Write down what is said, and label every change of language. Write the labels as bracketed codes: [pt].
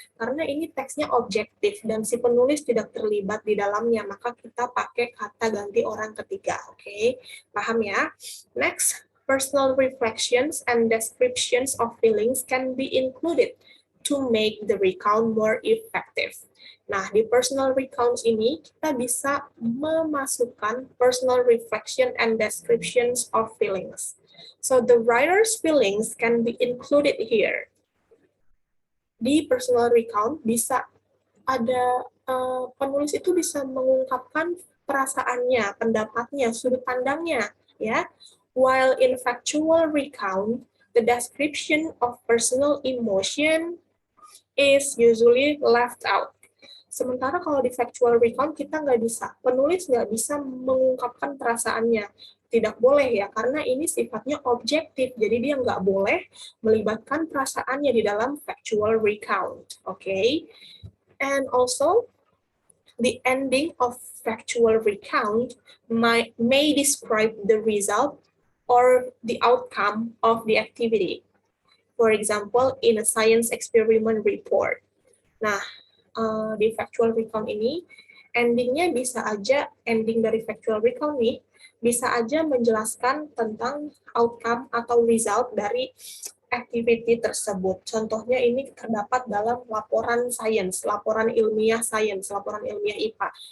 [id] Karena ini teksnya objektif dan si penulis tidak terlibat di dalamnya, maka kita pakai kata ganti orang ketiga. Oke, paham ya? [en] Next, personal reflections and descriptions of feelings can be included to make the recount more effective. [id] Nah, di personal recounts ini, kita bisa memasukkan [en] personal reflection and descriptions of feelings. So, the writer's feelings can be included here. [id] Di personal recount, bisa ada, penulis itu bisa mengungkapkan perasaannya, pendapatnya, sudut pandangnya, ya. [en] While in factual recount, the description of personal emotion is usually left out. [id] Sementara kalau di factual recount kita nggak bisa, penulis nggak bisa mengungkapkan perasaannya. Tidak boleh ya, karena ini sifatnya objektif, jadi dia nggak boleh melibatkan perasaannya di dalam factual recount. Okay? [en] And also, the ending of factual recount may describe the result or the outcome of the activity. For example, in a science experiment report. [id] Nah, di factual recount ini, endingnya bisa aja, ending dari factual recount nih, bisa aja menjelaskan tentang outcome atau result dari activity tersebut. Contohnya ini terdapat dalam laporan sains, laporan ilmiah sains, laporan ilmiah IPA.